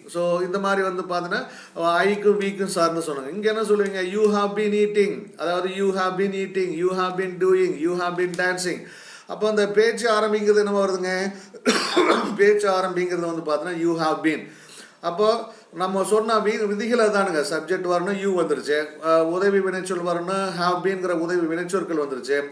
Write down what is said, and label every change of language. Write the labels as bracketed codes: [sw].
[ta] So இந்த மாதிரி வந்து பார்த்தீங்கன்னா ஐக்கும் வீக்கும் சார்ந்து சொன்னாங்க. இங்கே என்ன சொல்லுவீங்க, [en] you have been eating, [ta] அதாவது [en] you have been eating, you have been doing, you have been dancing. [ta] அப்போ அந்த பேச்சு ஆரம்பிக்கிறது என்ன வருதுங்க, பேச்சு ஆரம்பிக்கிறது வந்து பார்த்தீங்கன்னா [en] You have been. [ta] அப்போ நம்ம சொன்ன விதிகளை தானுங்க, சப்ஜெக்ட் வரணும், யூ வந்துருச்சு, உதவி வினைச்சொல் வரணும், ஹாவ் பீன்கிற உதவி வினைச்சொற்கள் வந்துருச்சு.